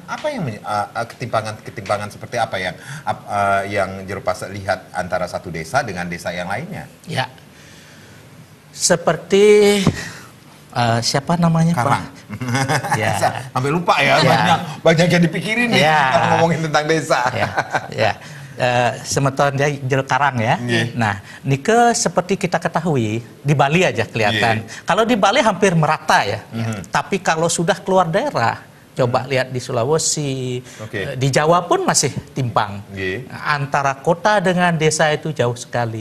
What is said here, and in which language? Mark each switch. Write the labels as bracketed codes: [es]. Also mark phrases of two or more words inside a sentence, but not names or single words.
[id] Apa yang ketimpangan seperti apa yang Juru Pasek lihat antara satu desa dengan desa yang lainnya? Ya, seperti siapa namanya Karang. Ya. Sampai lupa ya, banyak yang dipikirin nih kalau ngomongin tentang desa. Semeton dia Jero Karang ya. Nah, nike seperti kita ketahui di Bali aja kelihatan. Kalau di Bali hampir merata ya. Tapi kalau sudah keluar daerah, coba lihat di Sulawesi, di Jawa pun masih timpang. Antara kota dengan desa itu jauh sekali.